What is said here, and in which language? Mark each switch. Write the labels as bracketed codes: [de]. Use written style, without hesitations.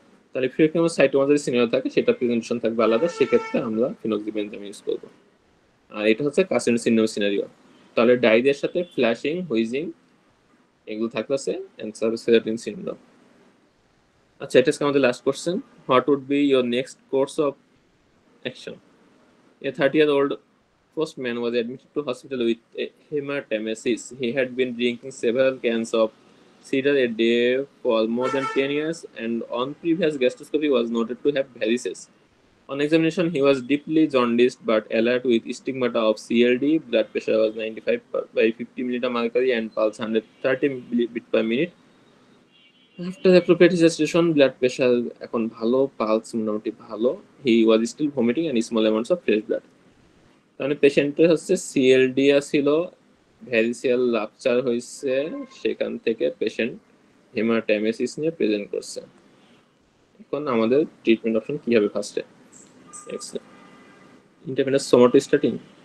[bn] তাহলে ফিওক্রোমোসাইটোমা যদি সিনারিও থাকে সেটা প্রেজেন্টেশন থাকবে আলাদা, সেক্ষেত্রে আমরা ফিনোক্সিবেনজাম ইউজ করবো। আর এটা হচ্ছে কার্সিনোজেনিক সিনারিও। তাহলে ডায়রিয়ার সাথে ফ্ল্যাশিং, হুইজিং এগুলো থাকতেছে অ্যান্সার সেরাটিন সিনড্রোম। আচ্ছা, এটা হচ্ছে আমাদের last question. [en] What would be your next course of action? A 30-year-old postman was admitted to hospital with a hematemesis. He had been drinking several cans of cider a day for more than 10 years and on previous gastroscopy was noted to have varices. On examination, he was deeply jaundiced but alert with stigmata of CLD. Blood pressure was 95 by 50 milliliter mercury and pulse 130 beat per minute. After appropriate resuscitation, blood pressure [bn] এখন ভালো, [en] pulse [bn] মোটামুটি ভালো. [en] He was still vomiting and small amounts of fresh blood. [bn] তাহলে পেশেন্টের হচ্ছে সিএলডিয়া ছিল, variceal rupture হয়েছে, সেখান থেকে পেশেন্ট হেমাটাইমেসিস নিয়ে প্রেজেন্ট করছে। এখন আমাদের ট্রিটমেন্ট অপশন কি হবে? ফার্স্টে ইন্টারভেনাস সোমাটোস্ট্যাটিন।